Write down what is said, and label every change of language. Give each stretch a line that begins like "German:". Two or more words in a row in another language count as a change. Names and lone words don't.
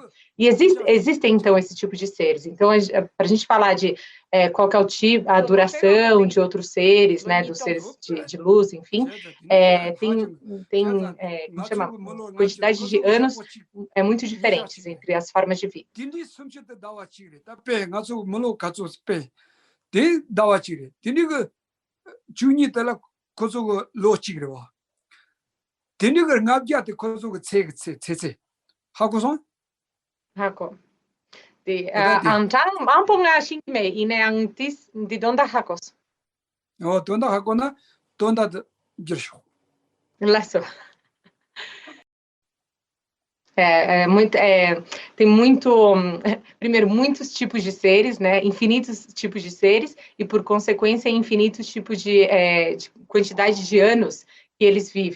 Portuguese: E existem, então, esse tipo de seres. Então, para a gente falar de qual que é a duração de outros seres, né, dos seres de luz, enfim, como chama? Quantidade de anos muito diferentes entre as formas de vida. Hako. Amponga shingme ine antis de donda hakos. Donda hakona, donda girsho. Laço. Primeiro, muitos tipos de seres, né? Infinitos tipos de seres, e por consequência, infinitos tipos de quantidade de anos que eles vivem.